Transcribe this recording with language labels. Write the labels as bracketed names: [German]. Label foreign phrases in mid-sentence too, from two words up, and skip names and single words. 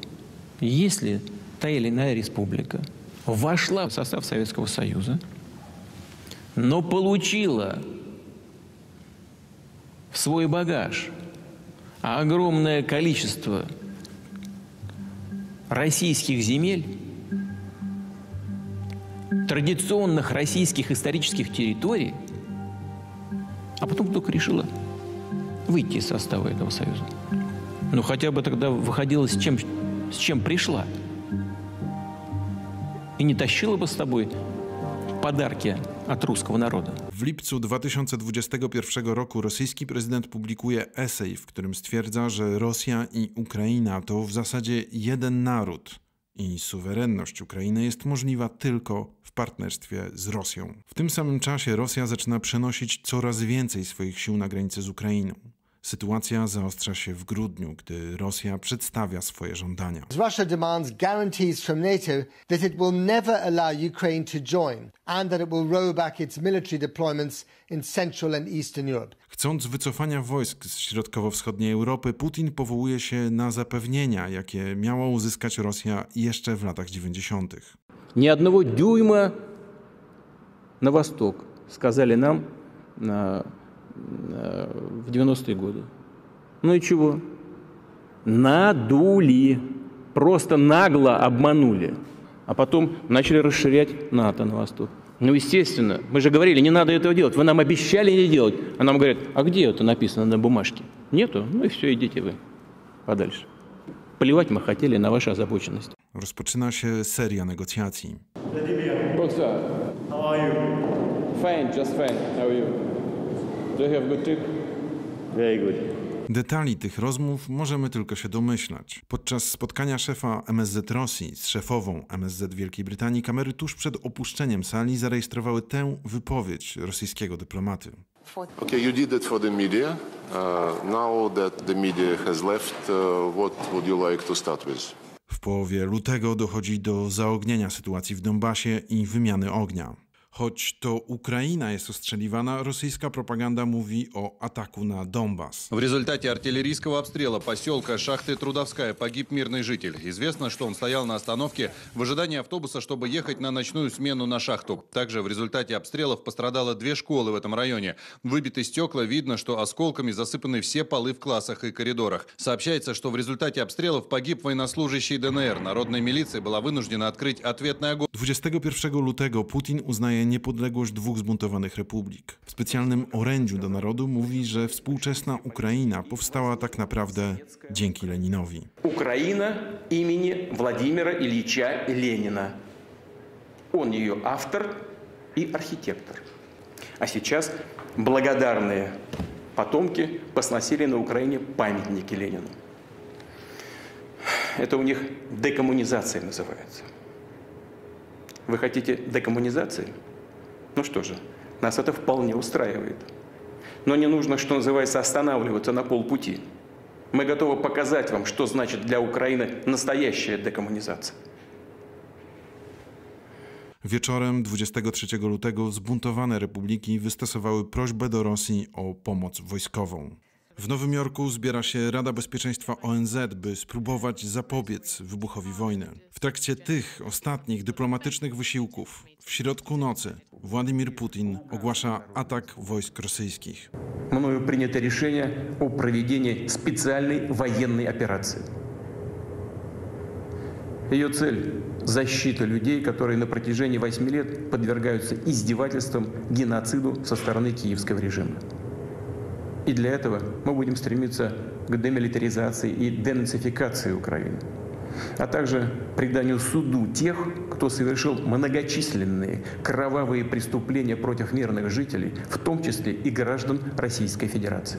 [Russian] Если та или иная республика вошла в состав Советского Союза, но получила в свой багаж огромное количество российских земель, традиционных российских исторических территорий, а потом вдруг решила выйти из состава этого союза. Ну, хотя бы тогда выходила с чем пришла. И не тащила бы с собой подарки [Polish] od ruskiego narodu. W lipcu 2021 roku rosyjski prezydent publikuje esej, w którym stwierdza, że Rosja i Ukraina to w zasadzie jeden naród i suwerenność Ukrainy jest możliwa tylko w partnerstwie z Rosją. W tym samym czasie Rosja zaczyna przenosić coraz więcej swoich sił na granicę z Ukrainą. Sytuacja zaostrza się w grudniu, gdy Rosja przedstawia swoje żądania. [English] Russia demands guarantees from NATO that it will never allow Ukraine to join and that it will roll back its military deployments in Central and Eastern Europe. [Polish] Chcąc wycofania wojsk z środkowo-wschodniej Europy, Putin powołuje się na zapewnienia, jakie miała uzyskać Rosja jeszcze w latach 90. [Russian] Ни одного дюйма на восток, сказали нам в 90-е годы. Ну и чего? Надули, просто нагло обманули. А потом начали расширять НАТО на восток. Ну, естественно, мы же говорили, не надо этого делать. Вы нам обещали не делать. А нам говорят, а где это написано на бумажке? Нету? Ну и все, идите вы подальше. Плевать мы хотели на вашу озабоченность. [Polish] Rozpoczyna się seria negocjacji. [English] What's up? How are you? Fine, just fine. How are you? Do you have a good trip? Very good. [Polish] Detali tych rozmów możemy tylko się domyślać. Podczas spotkania szefa MSZ Rosji z szefową MSZ Wielkiej Brytanii kamery tuż przed opuszczeniem sali zarejestrowały tę wypowiedź rosyjskiego dyplomaty. [English] Okay, you did it for the media. Now that the media has left, what would you like to start with? [Polish] W połowie lutego dochodzi do zaognienia sytuacji w Donbasie i wymiany ognia. Choć to Ukraina jest ostrzeliwana, rosyjska propaganda mówi o ataku na Donbas. [Russian] В результате артиллерийского обстрела поселка Шахты Трудовская погиб мирный житель. Известно, что он стоял на остановке в ожидании автобуса, чтобы ехать на ночную смену на шахту. Также в результате обстрелов пострадало 2 школы в этом районе. Выбиты стекла, видно, что осколками засыпаны все полы в классах и коридорах. Сообщается, что в результате обстрелов погиб военнослужащий ДНР. Народная милиция была вынуждена открыть ответный огонь. [Polish] 21 lutego Putin uznaje niepodległość 2 zbuntowanych republik. W specjalnym orędziu do narodu mówi, że współczesna Ukraina powstała tak naprawdę dzięki Leninowi. Украина имени Владимира Ильича Ленина. Он ее автор и архитектор. А сейчас благодарные потомки посносили на Украине памятники Ленину. Это у них декоммунизация называется. Вы хотите декоммунизации? Ну что же, нас это вполне устраивает. Но не нужно, что называется, останавливаться на полпути. Мы готовы показать вам, что значит для Украины настоящая декоммунизация. Wieczorem 23 lutego zbuntowane republiki wystosowały prośbę do Rosji o pomoc wojskową. W Nowym Jorku zbiera się Rada Bezpieczeństwa ONZ, by spróbować zapobiec wybuchowi wojny. W trakcie tych ostatnich dyplomatycznych wysiłków w środku nocy Władimir Putin ogłasza atak wojsk rosyjskich. [Russian] Мною принято решение о проведении специальной военной операции. Ее цель – защита людей, которые на протяжении 8 лет подвергаются издевательствам, геноциду со стороны киевского режима. И для этого мы будем стремиться к демилитаризации и денацификации Украины, а также преданию суду тех, кто совершил многочисленные кровавые преступления против мирных жителей, в том числе и граждан Российской Федерации.